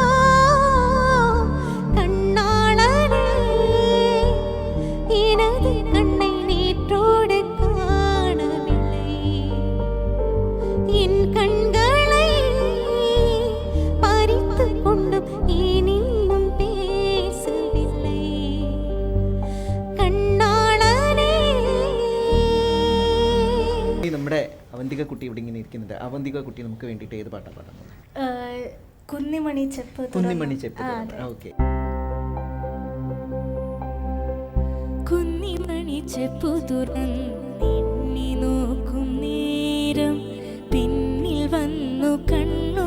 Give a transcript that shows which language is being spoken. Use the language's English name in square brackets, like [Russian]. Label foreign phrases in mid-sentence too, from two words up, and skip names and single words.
[Tamil] கண்ணாளனே, எனது கண்ணை நேற்றோடு காணவில்லை, என் கண்களை பறித்து கொண்டும் ஏன் இன்னும் பேசவில்லை കണ്ണാളനേ. [Malayalam] ഈ നമ്മുടെ അവന്തിക കുട്ടി ഇവിടെ ഇങ്ങനെ ഇരിക്കുന്നുണ്ട്. അവന്തിക കുട്ടി നമുക്ക് വേണ്ടിയിട്ട് ഏത് പാട്ടാണ് പാടുന്നത്? കുന്നിമണി ചെപ്പ് കുന്നിമണി ചെപ്പ്. ഓക്കെ. കുന്നിമണി ചെപ്പു തുറന്നെണ്ണി നോക്കും നേരം പിന്നിൽ വന്നു കണ്ണു